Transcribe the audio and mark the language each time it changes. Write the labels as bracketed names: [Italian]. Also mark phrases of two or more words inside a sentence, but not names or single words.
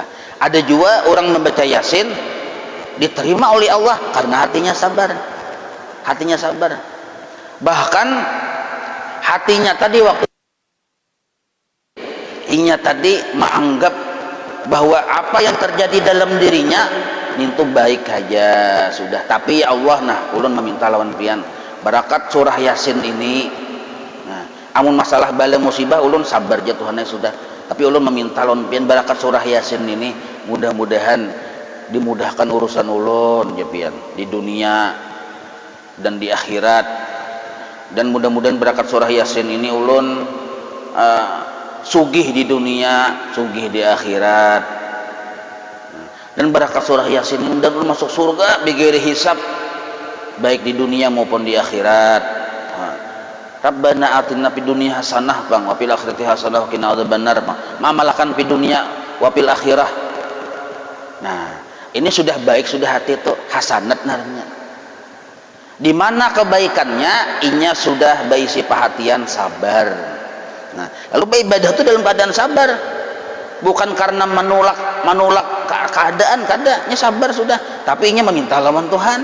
[Indonesian] Ada juga orang membaca Yasin diterima oleh Allah karena hatinya sabar. Hatinya sabar. Bahkan hatinya tadi waktu tadi menganggap bahwa apa yang terjadi dalam dirinya itu baik aja sudah. Tapi ya Allah, [Banjar] nah ulun meminta lawan pian barakat surah Yasin ini. Nah, amun masalah bala musibah ulun sabar aja Tuhan sudah. Tapi ulun meminta lawan pian barakat surah Yasin ini mudah-mudahan dimudahkan urusan ulun ya pian di dunia dan di akhirat. Dan mudah-mudahan barakat surah Yasin ini ulun sugih di dunia, sugih di akhirat. Dan barakat surah Yasin ini dan masuk surga [Arabic] بغير حساب [Banjar] baik di dunia maupun di akhirat. [Arabic] ربنا آتنا في الدنيا حسنة bang وفي الآخرة حسنة وقنا عذاب النار bang. Mamalakan في الدنيا وفي الآخرة. [Indonesian] Nah, ini sudah baik, sudah hati itu hasanat namanya. Di mana kebaikannya? [Banjar] Inya sudah baisi perhatian sabar. Nah, lalu ibadah itu dalam keadaan sabar, bukan karena menolak keadaan, kadanya sabar sudah, tapi inya meminta lawan Tuhan.